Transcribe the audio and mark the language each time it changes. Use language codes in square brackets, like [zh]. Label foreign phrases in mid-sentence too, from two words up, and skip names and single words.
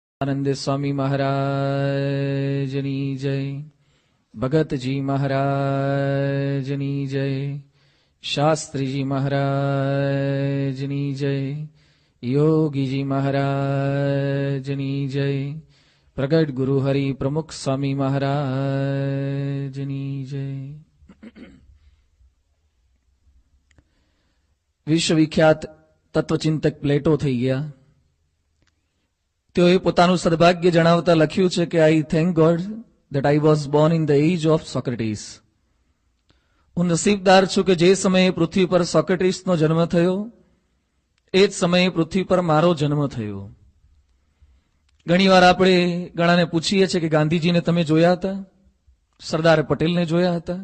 [gu] આનંદ સ્વામી મહારાજની જય, ભગતજી મહારાજની જય, શાસ્ત્રીજી મહારાજની જય, યોગીજી મહારાજની જય, પ્રગટ ગુરુ હરિ પ્રમુખ સ્વામી મહારાજની જય। વિશ્વવિખ્યાત તત્વચિંતક પ્લેટો થઈ ગયા। તેઓએ પોતાનું સદભાગ્ય જણાવતા લખ્યું છે કે [en] I thank God that I was born in the age of Socrates. [gu] હું નસીબદાર છું કે જે સમયે પૃથ્વી પર સોક્રેટિસનો જન્મ થયો એ જ સમયે પૃથ્વી પર મારો જન્મ થયો. ઘણીવાર આપણે ઘણાને પૂછીએ છીએ કે ગાંધીજીને તમે જોયા હતા, સરદાર પટેલને જોયા હતા.